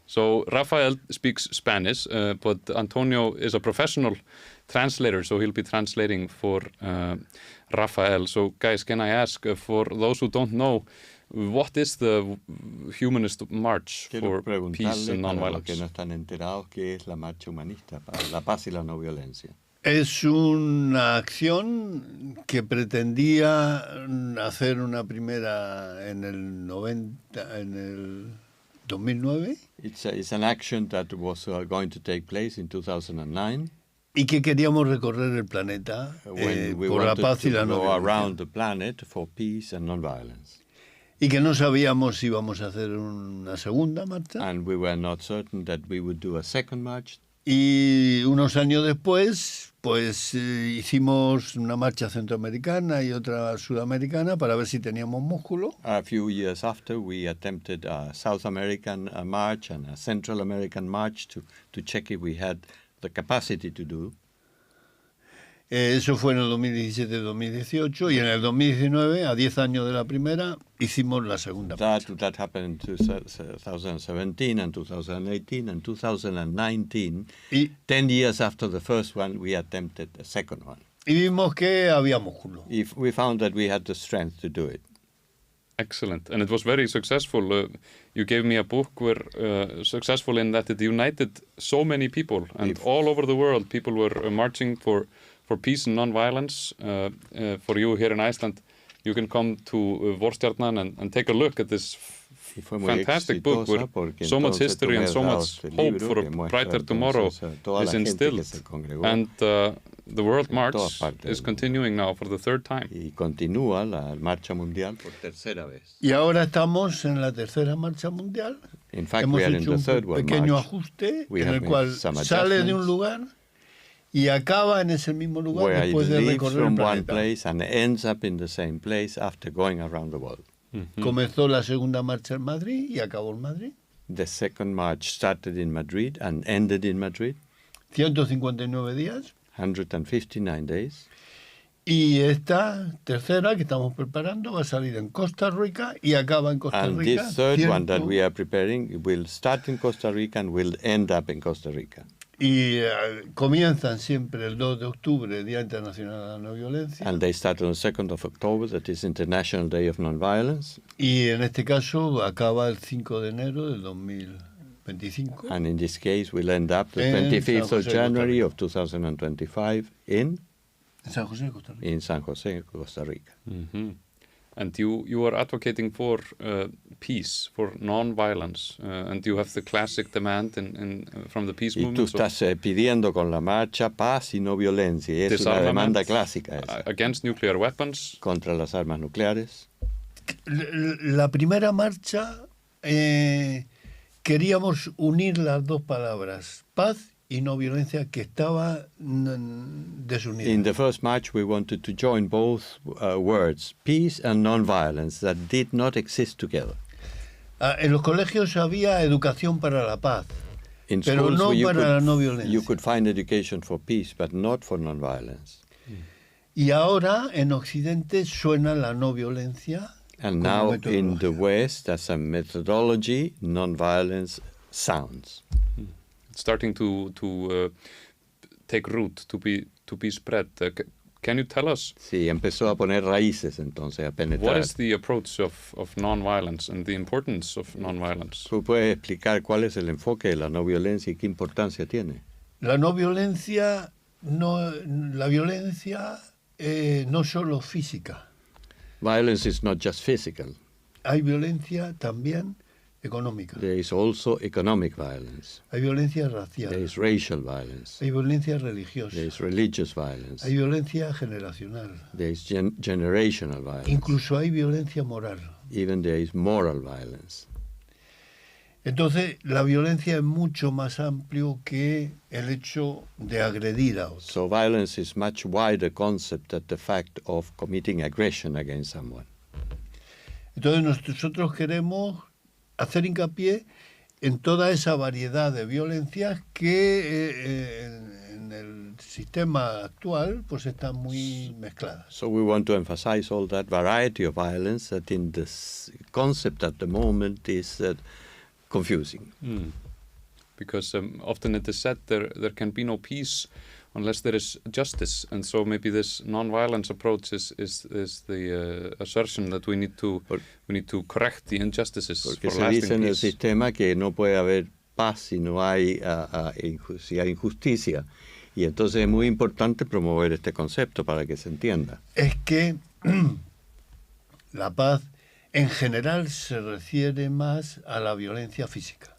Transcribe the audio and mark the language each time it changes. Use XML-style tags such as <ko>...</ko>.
<en>So Rafael speaks Spanish, but Antonio is a professional translator, so he'll be translating for Rafael. So guys, can I ask, for those who don't know, what is the Humanist March for Peace and Nonviolence?</en> <es>Que no están enterados, ¿qué es la marcha humanista para la paz y la no violencia? Es una acción que pretendía hacer una primera en el 2009.</es> <en>It's an action that was going to take place in 2009.</en> <es>Y que queríamos recorrer el planeta por la paz y la no violencia.</es> <en>Around the planet for peace and nonviolence.</en> <es>Y que no sabíamos si íbamos a hacer una segunda marcha.</es> <en>And we were not certain that we would do a second march.</en> <es>Y unos años después, pues hicimos una marcha centroamericana y otra sudamericana para ver si teníamos músculo.</es> <en>A few years after, we attempted a South American march and a Central American march to check if we had the capacity to do.</en> <es>Eso fue en el 2017-2018 y en el 2019, a 10 años de la primera, hicimos la segunda marcha.</es> <en>That happened in 2017 and 2018 and 2019. 10 years after the first one, we attempted a second one.</en> <es>Y vimos que había músculo.</es> <en>We found that we had the strength to do it. Excellent. And it was very successful. You gave me a book where successful in that it united so many people. And all over the world, people were marching for peace and non-violence. For you here in Iceland, you can come to Vorstjarnan and take a look at this fantastic book with so much history and so much hope for a brighter tomorrow is instilled. And the World March is continuing now for the third time.</en> <es>Y continúa la marcha mundial por tercera vez. Y ahora estamos en la tercera marcha mundial.</es> <en>In fact, we are in the third one.</en> <es>Hemos hecho un pequeño ajuste en el cual sale de un lugar y acaba en ese mismo lugar después de recorrer el planeta.</es> <en>One place and ends up in the same place after going around the world.</en> <es>Comenzó la segunda marcha en Madrid y acabó en Madrid.</es> <en>The second march started in Madrid and ended in Madrid.</en> <es>159 días.</es> <en>159 days.</en> <es>Y esta tercera que estamos preparando va a salir en Costa Rica y acaba en Costa Rica.</es> <en>And this third one that we are preparing will start in Costa Rica and will end up in Costa Rica.</en> <es>Y comienzan siempre el 2 de octubre, Día Internacional de la No Violencia.</es> <en>And they start on the 2nd of October, that is International Day of Nonviolence.</en> <es>Y en este caso acaba el 5 de enero del 2025.</es> <en>And in this case will end up the 25th of January of 2025 in San José, Costa Rica. In San José, Costa Rica. And you are advocating for peace, for non-violence, and you have the classic demand from the peace movement.</en> <es>Y tú estás pidiendo con la marcha paz y no violencia. Es una demanda clásica esa.</es> <en>Against nuclear weapons.</en> <es>Contra las armas nucleares. La primera marcha queríamos unir las dos palabras, paz y no violencia, que estaba desunida.</es> <en>In the first march we wanted to join both words, peace and non-violence, that did not exist together.</en> <es>En los colegios había educación para la paz, pero no para la no violencia.</es> <en>You could find education for peace, but not for non-violence.</en> <es>Y ahora en Occidente suena la no violencia.</es> <en>And now in the West, as a methodology, non-violence sounds. Starting to take root, to be spread. Can you tell us?</en> <es>Sí, empezó a poner raíces entonces, a penetrar.</es> <en>What is the approach of non-violence and the importance of non-violence?</en> <es>¿Tú puedes explicar cuál es el enfoque de la no violencia y qué importancia tiene? La no violencia, la violencia no solo física.</es> <en>Violence is not just physical.</en> <es>Hay violencia también económica.</es> <en>There is also economic violence.</en> <es>Hay violencia racial.</es> <en>There is racial violence.</en> <es>Hay violencia religiosa.</es> <en>There is religious violence.</en> <es>Hay violencia generacional.</es> <en>There is generational violence.</en> <es>Incluso hay violencia moral.</es> <en>Even there is moral violence.</en> <es>Entonces, la violencia es mucho más amplio que el hecho de agredir a otro.</es> <en>So violence is much wider concept than the fact of committing aggression against someone.</en> <es>Entonces, nosotros queremos hacer hincapié en toda esa variedad de violencias que en el sistema actual pues están muy mezcladas.</es> <en>So we want to emphasize all that variety of violence that in this concept at the moment is confusing. Because often it is said there can be no peace unless there is justice, and so maybe this non-violence approach is the assertion that we need to correct the injustices.</en> <es>Porque</es> <en>for</en> <es>se</es> <en>lasting</en> <es>dice en el</es> <en>peace.</en> <es>sistema que no puede haber paz si no hay si hay injusticia, y entonces es muy importante promover este concepto para que se entienda. Es que la paz en general se refiere más a la violencia física.</es>